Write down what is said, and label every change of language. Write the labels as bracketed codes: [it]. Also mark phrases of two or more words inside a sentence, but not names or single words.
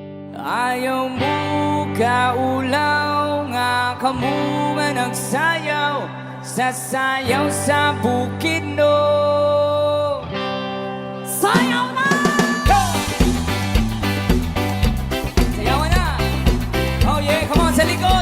[ceb] Ayaw mo kaulaw nga kamo man nagsayaw sa sayaw sa bukid no. Sayaw na! Go! Sayaw na! [en] Oh yeah, come on [ceb] sa likod!